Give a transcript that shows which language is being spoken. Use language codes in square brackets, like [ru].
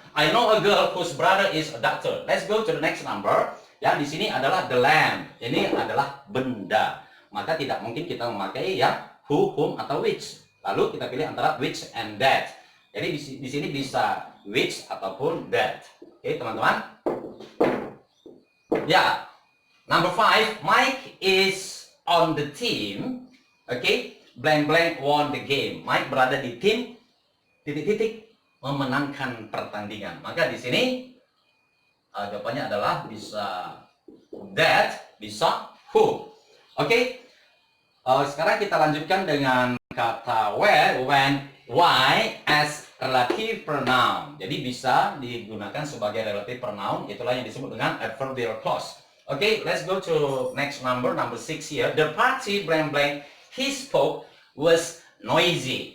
[en] I know a girl whose brother is a doctor. Let's go to the next number. [id] Ya, di sini adalah the lamb. Ini adalah benda. Maka tidak mungkin kita memakai ya who, whom, atau which. Lalu kita pilih antara which and that. Jadi di sini bisa which ataupun that. Oke, teman-teman. [en] Ya. Number 5, Mike is on the team. Oke, blank blank won the game. [id] Mike berada di tim titik-titik memenangkan pertandingan. Maka di sini Jawabannya adalah bisa that, bisa who. Oke. Sekarang kita lanjutkan dengan kata where, when, why as relative pronoun. Jadi bisa digunakan sebagai relative pronoun. Itulah yang disebut dengan adverbial clause. [en] Okay, let's go to next number 6 here. The party blank blank he spoke was noisy.